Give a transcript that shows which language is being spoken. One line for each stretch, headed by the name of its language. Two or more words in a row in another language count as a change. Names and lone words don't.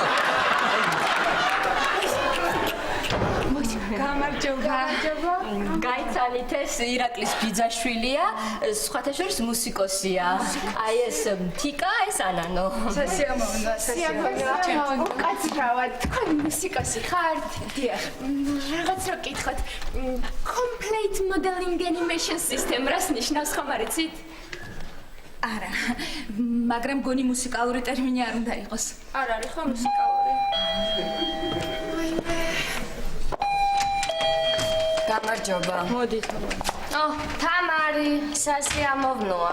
Georgian: გამარჯობა. გაიცანით ეს ირაკლის ბიძაშვილია, სხვათა შორის მუსიკოსია. აი ეს თიკა, ეს ანანო. სასიამოვნოა, სასიამოვნოა. უკაცრავად, თქვენ მუსიკოსი ხართ? დიახ. რაღაც რო კითხოთ.
English: Complete modeling animation system
Georgian: რას ნიშნავს ხომ არ იცით? არა, მაგრამ გონი მუსიკალური ტერმინი არ უნდა იყოს. არ არის ხო მუსიკალური? გამარჯობა. მოდით. თამარი, სასიამოვნოა.